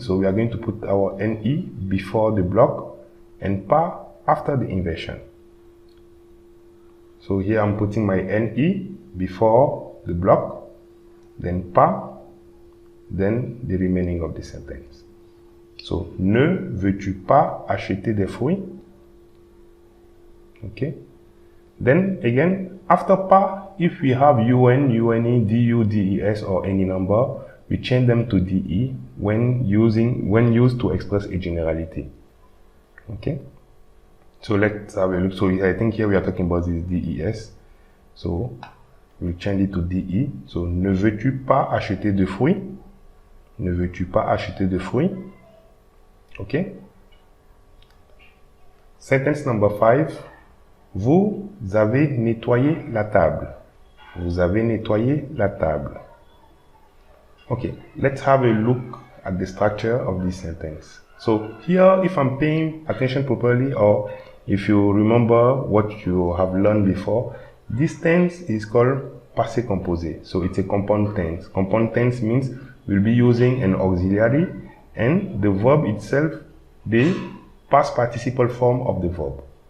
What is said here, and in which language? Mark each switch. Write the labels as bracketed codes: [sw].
[en] So we are going to put our ne before the block and pas after the inversion. So here I'm putting my ne before the block, then pas, then the remaining of the sentence. [fr] So, ne veux-tu pas acheter des fruits? [en] Okay. Then again, after pas, if we have un, une, du, des, or any number, we change them to de when used to express a generality. Okay. So let's have a look. So I think here we are talking about this des. So we change it to de. [fr] So ne veux-tu pas acheter de fruits? Ne veux-tu pas acheter de fruits? [en] Okay. Sentence number 5. [fr] Vous avez nettoyé la table. Vous avez nettoyé la table. [en] Okay. Let's have a look at the structure of this sentence. So here, if I'm paying attention properly, or if you remember what you have learned before, this tense is called passé composé. So it's a compound tense. Compound tense means we'll be using an auxiliary and the verb itself, the past participle form of the verb.